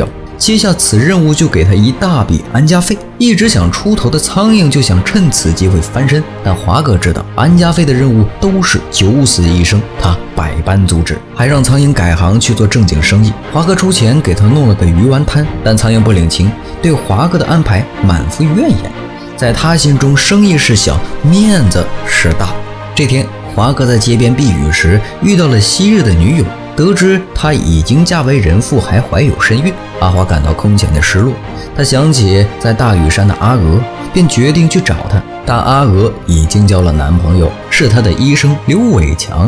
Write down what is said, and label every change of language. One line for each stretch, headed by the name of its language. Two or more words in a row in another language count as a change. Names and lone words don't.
Chinese: 接下此任務就給他一大筆安家費。一直想出頭的蒼蠅就想趁此機會翻身，但華哥知道安家費的任務都是九死一生，他百般阻止，還讓蒼蠅改行去做正經生意。華哥出錢給他弄了個魚丸攤，但蒼蠅不領情，對華哥的安排滿腹怨言。在他心中，生意是小，面子是大。這天，華哥在街邊避雨時遇到了昔日的女友，得知她已經嫁為人婦，還懷有身孕，阿華感到空前的失落。他想起在大嶼山的阿娥，便決定去找她，但阿娥已經交了男朋友，是她的醫生劉偉強。